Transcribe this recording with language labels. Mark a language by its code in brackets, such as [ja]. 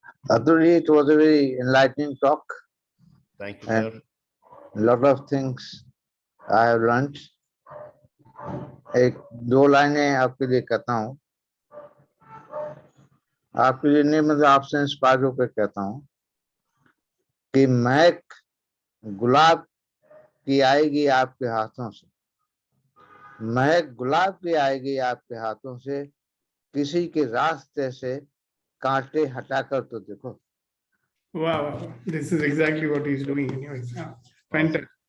[en] Atul, it was a very enlightening talk. Thank you, sir. A lot of things I have learned. [hi] एक दो लाइनें आपके लिए कहता हूँ, आपके लिए नहीं, मतलब आपसे इंस्पायर होकर कहता हूँ कि महक गुलाब की आएगी आपके हाथों से, महक गुलाब की आएगी आपके हाथों से, किसी के रास्ते से कांटे हटाकर तो देखो. [en] Wow, this is exactly what he's doing anyways. Fantastic.